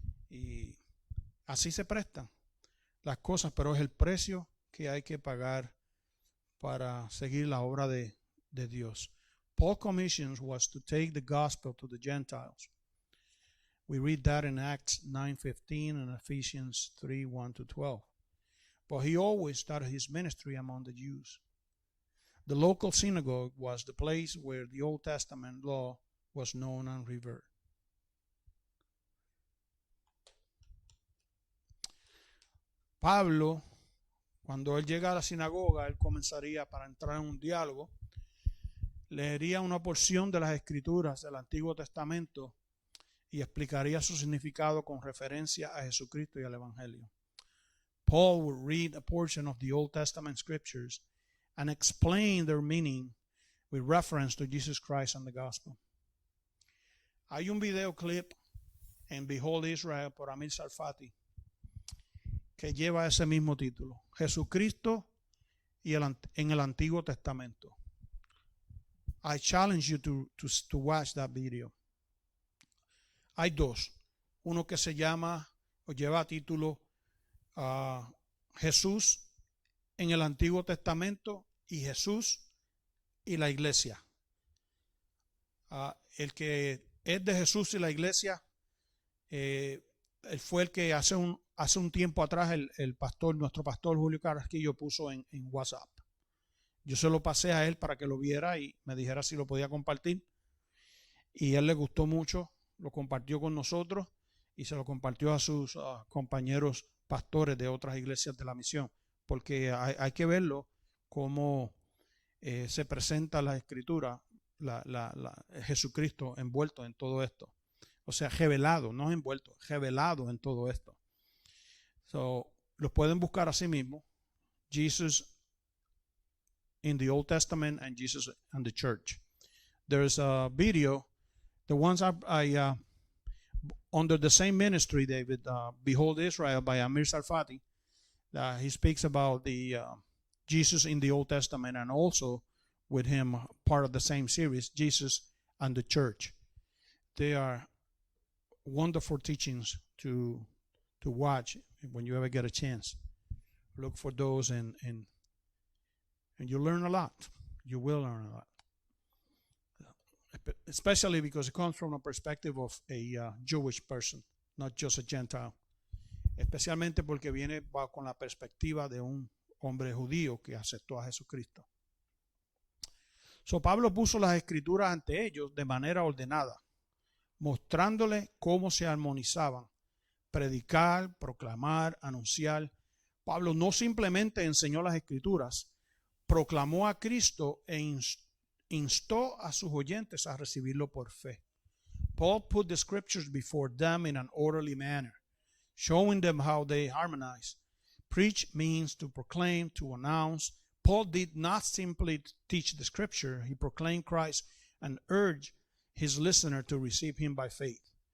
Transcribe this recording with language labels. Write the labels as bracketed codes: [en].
[es] Y así se prestan las cosas, pero es el precio que hay que pagar para seguir la obra de Dios. [en] Paul's commission was to take the gospel to the Gentiles. We read that in Acts 9:15 and Ephesians 3:1-12. But he always started his ministry among the Jews. The local synagogue was the place where the Old Testament law was known and revered. [es] Pablo, cuando él llega a la sinagoga, él comenzaría, para entrar en un diálogo, leería una porción de las Escrituras del Antiguo Testamento y explicaría su significado con referencia a Jesucristo y al Evangelio. [en] Paul would read a portion of the Old Testament scriptures and explain their meaning with reference to Jesus Christ and the gospel. [es] Hay un videoclip en Behold Israel por Amir Tsarfati que lleva ese mismo título, Jesucristo y en el Antiguo Testamento. [en] I challenge you to watch that video. [es] Hay dos, uno que se llama o lleva título Jesús en el Antiguo Testamento y Jesús y la iglesia. El que es de Jesús y la iglesia, él fue el que hace un tiempo atrás nuestro pastor Julio Carrasquillo puso en WhatsApp. Yo se lo pasé a él para que lo viera y me dijera si lo podía compartir. Y a él le gustó mucho, lo compartió con nosotros y se lo compartió a sus compañeros pastores de otras iglesias de la misión. Porque hay que verlo cómo se presenta la Escritura, Jesucristo envuelto en todo esto. O sea, revelado, no envuelto, revelado en todo esto. Los pueden buscar a sí mismos. [en] Jesus in the Old Testament and Jesus and the Church. There's a video. The ones I under the same ministry, David, Behold Israel by Amir Tsarfati. He speaks about the Jesus in the Old Testament, and also with him part of the same series, Jesus and the Church. They are wonderful teachings to watch when you ever get a chance. Look for those and you learn a lot. You will learn a lot. Especially because it comes from a perspective of a Jewish person, not just a Gentile. [es] Especialmente porque viene con la perspectiva de un hombre judío que aceptó a Jesucristo. Pablo puso las Escrituras ante ellos de manera ordenada, mostrándole cómo se armonizaban. Predicar, proclamar, anunciar. Pablo no simplemente enseñó las Escrituras, proclamó a Cristo e instó a sus oyentes a recibirlo por fe. [en] Paul put the scriptures before them in an orderly manner, showing them how they harmonize. Preach means to proclaim, to announce. Paul did not simply teach the scripture, he proclaimed Christ and urged his listener to receive him by faith.